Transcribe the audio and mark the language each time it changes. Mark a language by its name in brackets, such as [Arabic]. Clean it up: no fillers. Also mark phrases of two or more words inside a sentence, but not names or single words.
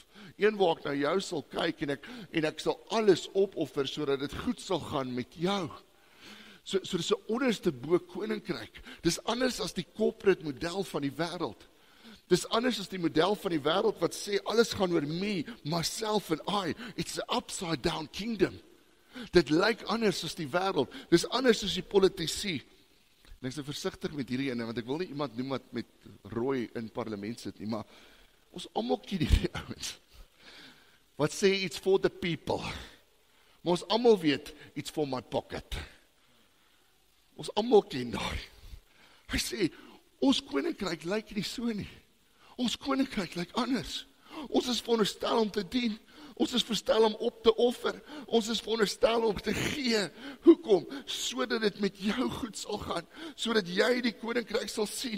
[Afrikaans] Een waar ek na jou sal kyk en ek sal alles opoffer sodat dit goed sal gaan met jou. So dis 'n onderste bo koninkryk. Dis anders as die corporate model van die wêreld. Dis anders as die model van die wêreld wat sê alles gaan oor [English] me, myself and I. It's an upside down kingdom. [Afrikaans] Dit lyk anders as die wêreld. Dis anders as die politici. En ek is versigtig met hierdie ene, want ek wil nie iemand noem wat met rooi in parlement sit nie, maar ons almal ken hierdie ouens. Wat sê [English] it's for the people. [Afrikaans] Maar ons almal weet [English] it's for my pocket. [Afrikaans] Ons almal ken daai. Hy sê, ons koninkryk lyk nie so nie. Ons koninkryk lyk anders. Ons is veronderstel om te dien. Ons is veronderstel om op te offer. Ons is veronderstel om te gee. Hoekom? Sodat dit met jou goed sal gaan. Sodat jy die koninkryk sal sien.